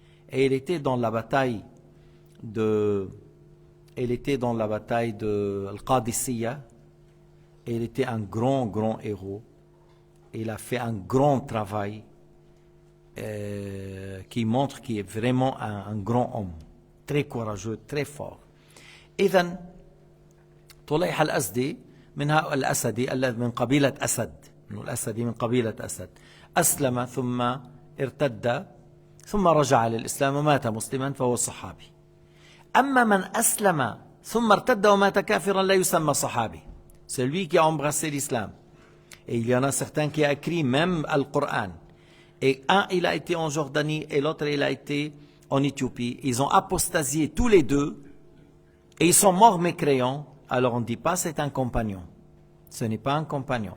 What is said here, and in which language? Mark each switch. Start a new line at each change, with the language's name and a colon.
French: Et il était dans la bataille de Al-Qadisiyya, et il était un grand héros. Il a fait un grand travail qui montre qu'il est vraiment un grand homme, très courageux, très fort.
Arabic: إذن طليح الأسدي منها الأسدي الذي من قبيلة أسد، الأسدي من قبيلة أسد، أسلم ثم ارتد ثم رجع للإسلام ومات مسلما فهو صحابي. أما من أسلم ثم ارتد ومات كافرا لا يسمى صحابي.
French: Celui qui a embrassé l'islam. Et il y en a certains qui ont écrit même le Coran. Et un, il a été en Jordanie et l'autre, il a été en Éthiopie. Ils ont apostasié tous les deux et ils sont morts mécréants. Alors on ne dit pas c'est un compagnon. Ce n'est pas un compagnon.